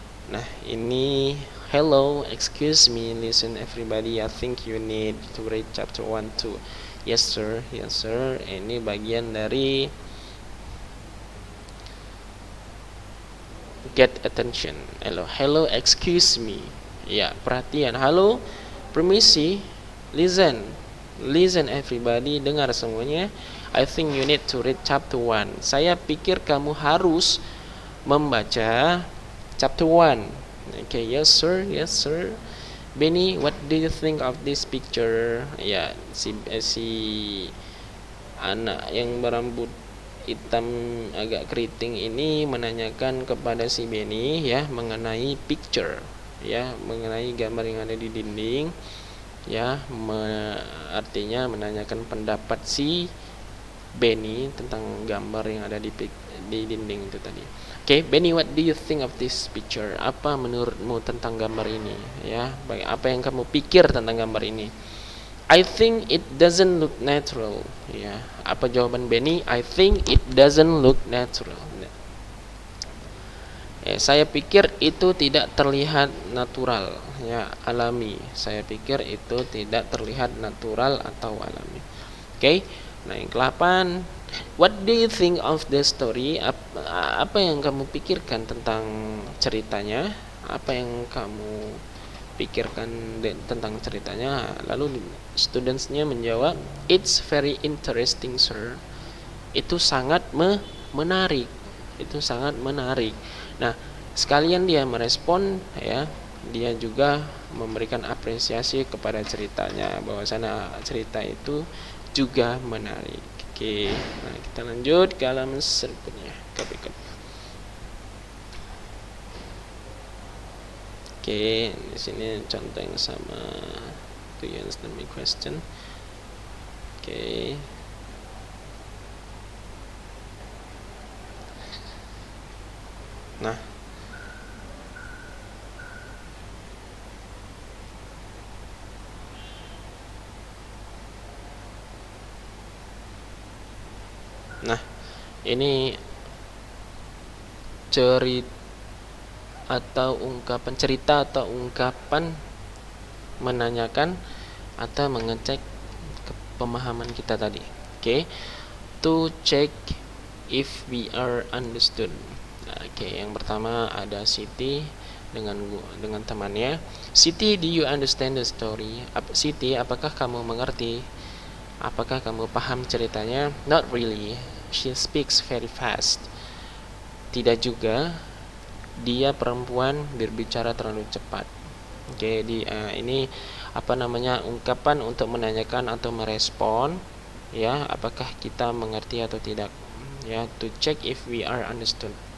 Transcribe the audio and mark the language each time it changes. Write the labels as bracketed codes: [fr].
[id] Nah, ini [en] hello, excuse me, listen everybody, I think you need to read chapter 1 too. Yes sir, yes sir. [id] Ini bagian dari get attention. [en] Hello, excuse me. [id] Ya, perhatian. Halo, permisi, [en] listen everybody, [id] dengar semuanya. [en] I think you need to read chapter 1. [id] Saya pikir kamu harus membaca chapter 1. [en] Okay, yes sir. Benny, what do you think of this picture? [id] Ya, si anak yang berambut hitam agak keriting ini menanyakan kepada si Benny ya, mengenai picture ya, mengenai gambar yang ada di dinding ya, artinya menanyakan pendapat si Benny tentang gambar yang ada di dinding itu tadi. [en] Okay, Benny, what do you think of this picture? [id] Apa menurutmu tentang gambar ini? Ya, apa yang kamu pikir tentang gambar ini? [en] I think it doesn't look natural. [id] Ya, apa jawaban Benny? [en] I think it doesn't look natural. [id] Ya, saya pikir itu tidak terlihat natural, ya, alami. Saya pikir itu tidak terlihat natural atau alami. Okay. Nah, yang ke-8, [en] what do you think of the story? [id] Apa yang kamu pikirkan tentang ceritanya? Apa yang kamu pikirkan tentang ceritanya? Lalu studentsnya menjawab, [en] it's very interesting, sir. [id] Itu sangat menarik. Itu sangat menarik. Nah, sekalian dia merespon ya, dia juga memberikan apresiasi kepada ceritanya, bahwasanya cerita itu juga menarik. Oke, nah kita lanjut ke halaman berikutnya. Oke, di sini contoh yang sama. [en] Do you understand my question? Oke. [id] Nah, ini cerita atau ungkapan menanyakan atau mengecek pemahaman kita tadi. Oke. [en] To check if we are understood. [id] Oke, yang pertama ada Siti dengan temannya. [en] Siti, do you understand the story? [id] Siti, apakah kamu mengerti? Apakah kamu paham ceritanya? [en] Not really. She speaks very fast. [id] Tidak juga. Dia perempuan, berbicara terlalu cepat. Oke, ini ungkapan untuk menanyakan atau merespon ya, apakah kita mengerti atau tidak ya, [en] to check if we are understood.